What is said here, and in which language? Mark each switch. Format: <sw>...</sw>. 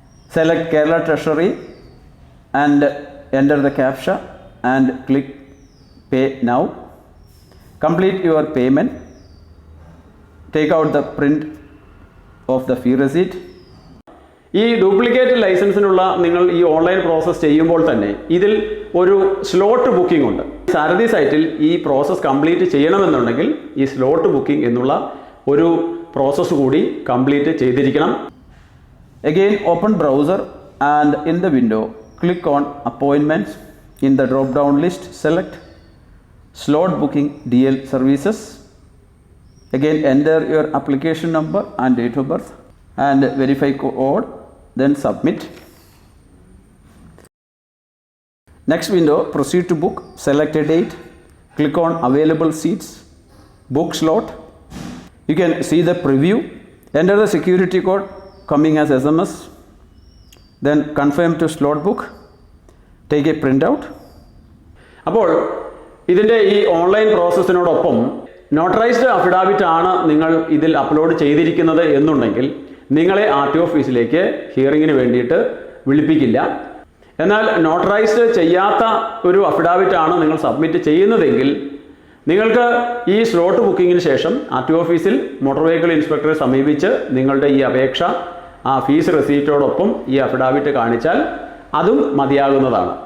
<en>Select Kerala Treasury and enter the CAPTCHA and click pay now. Complete your payment. Take out the print of the fee receipt.</en> <ml>ഈ duplicate ലൈസൻസിനുള്ള നിങ്ങൾ ഈ online process ചെയ്യുമ്പോൾ തന്നെ ഇതിൽ ഒരു slot booking ഉണ്ട്. സാരഥി സൈറ്റിൽ ഈ പ്രോസസ്സ് കംപ്ലീറ്റ് ചെയ്യണമെന്നുണ്ടെങ്കിൽ ഈ സ്ലോട്ട് ബുക്കിംഗ് എന്നുള്ള ഒരു പ്രോസസ്സ് കൂടി കംപ്ലീറ്റ് ചെയ്തിരിക്കണം.</ml> <en>Again open browser and in the window click on appointments. In the drop down list select slot booking DL services. Again enter your application number and date of birth and verify code, then submit. Next window, proceed to book. Select a date, click on available seats, book slot. You can see the preview. Enter the security code coming as SMS, then confirm to slot book. Take a printout.</en> <ml>അപ്പോൾ ഇതിൻ്റെ ഈ online പ്രോസസ്സിനോടൊപ്പം notarised affidavit ആണ് നിങ്ങൾ ഇതിൽ upload ചെയ്തിരിക്കുന്നത് എന്നുണ്ടെങ്കിൽ നിങ്ങളെ RTO ഓഫീസിലേക്ക് ഹിയറിങ്ങിന് വേണ്ടിയിട്ട് വിളിപ്പിക്കില്ല. എന്നാൽ നോട്ടറൈസ്ഡ് ചെയ്യാത്ത ഒരു അഫിഡാവിറ്റ് ആണ് നിങ്ങൾ സബ്മിറ്റ് ചെയ്യുന്നതെങ്കിൽ നിങ്ങൾക്ക് ഈ സ്ലോട്ട് ബുക്കിങ്ങിന് ശേഷം RTO ഓഫീസിൽ മോട്ടോർ വെഹിക്കിൾ ഇൻസ്പെക്ടറെ സമീപിച്ച് നിങ്ങളുടെ ഈ അപേക്ഷ ആ ഫീസ് റെസീറ്റോടൊപ്പം ഈ അഫിഡാവിറ്റ് കാണിച്ചാൽ അതും മതിയാകുന്നതാണ്.</ml>